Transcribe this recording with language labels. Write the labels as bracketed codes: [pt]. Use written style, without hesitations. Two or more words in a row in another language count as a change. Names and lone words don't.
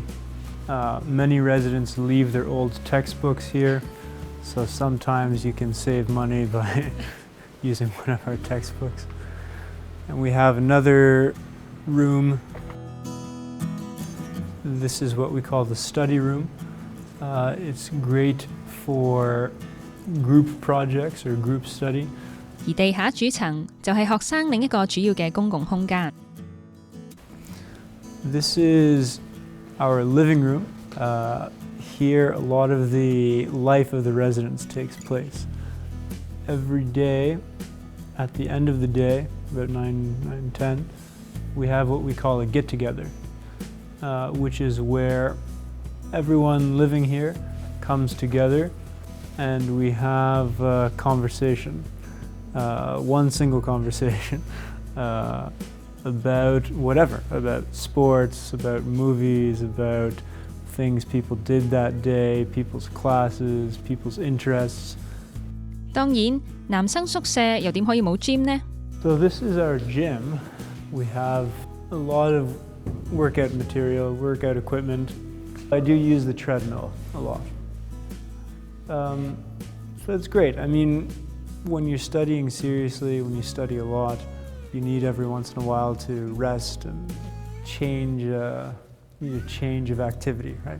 [en] Many residents leave their old textbooks here, so sometimes you can save money by using one of our textbooks. And we have another room. This is what we call the study room. It's great for group projects or group study. [yue] 而地下主層就係學生另一個主要嘅公共空間。 [en] This is our living room. Here, a lot of the life of the residents takes place. Every day, at the end of the day, about 9:10, we have what we call a get-together, which is where everyone living here comes together and we have a conversation, one single conversation about whatever, about sports, about movies, about things people did that day, people's classes, people's interests. [yue] 當然，男生宿舍又點可以冇 gym 呢？ [en] So this is our gym. We have a lot of workout material, workout equipment. I do use the treadmill a lot. So it's great. I mean, when you're studying seriously, when you study a lot, you need every once in a while to rest and change, need a change of activity, right?